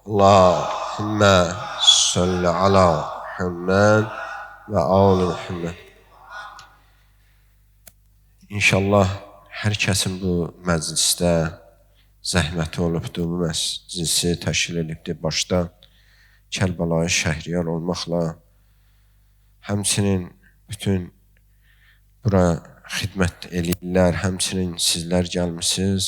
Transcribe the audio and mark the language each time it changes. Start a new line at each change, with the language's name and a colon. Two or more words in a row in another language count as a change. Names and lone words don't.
Arabic: اللهم صل على محمد وآل محمد.
Azerbaijani: İnşallah hər kəsin bu məclisdə zəhməti olubdur, bu məclisi təşkil edibdir. Başda Kərbəlayı Şəhriyar olmaqla, həmçinin bütün bura xidmət eləyirlər, həmçinin sizlər gəlmişsiniz.